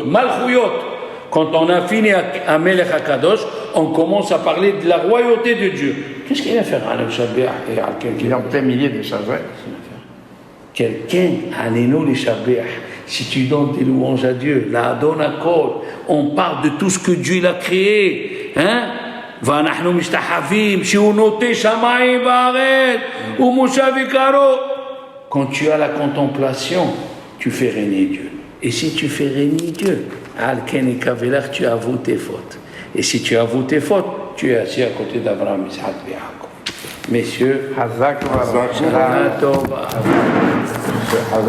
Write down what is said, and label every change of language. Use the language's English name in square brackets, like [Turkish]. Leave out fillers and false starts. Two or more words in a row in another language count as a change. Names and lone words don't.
[French] Malchouyot, quand on a fini à [Hebrew] מלך הקדוש, [French] on commence à parler de la royauté de Dieu. Qu'est-ce qu'il vient faire [Hebrew] עלינו לשבח [French] et Alken? Il y a plein milliers de choses, ouais. Quelqu'un, [Hebrew] עלינו לשבח, [French] si tu donnes des louanges à Dieu, [Hebrew] לאדון הכל, [French] on parle de tout ce que Dieu a créé. hein? [Hebrew] ואנחנו משתחווים שהוא נוטה שמיים וארץ ומושב יקרו. [French] Quand tu as la contemplation, tu fais régner Dieu. Et si tu fais régner Dieu, tu avoues tes fautes. Et si tu avoues tes fautes, tu es assis à côté d'Abraham, Isaac et Jacob. Messieurs, Hazak, [Hebrew] שנה טובה.